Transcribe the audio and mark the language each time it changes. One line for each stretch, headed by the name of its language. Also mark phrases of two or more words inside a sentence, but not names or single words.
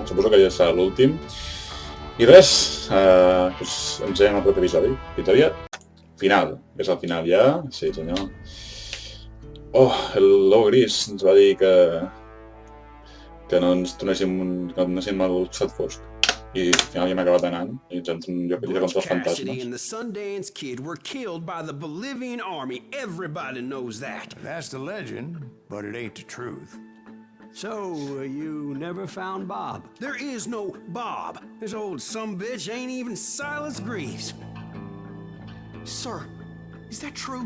Catalan: Suposo que ja serà l'últim. I res, doncs ens veiem al proper episodi. Fins aviat. Final. És el final ja? Sí, senyor. Oh, el
Spanish: lobo gris
Catalan: ens va dir que no ens donéssim el xat fosc. I al final ja hem acabat anant i ens hem tret un lloc contra els fantasmes.
English: Cassidy and the Sundance Kid were killed by the Bolivian army. Everybody knows that. That's the legend, but it ain't the truth. So, you never found Bob? There is no Bob. This old sumbitch ain't even Silas Greaves. Sir, is that true?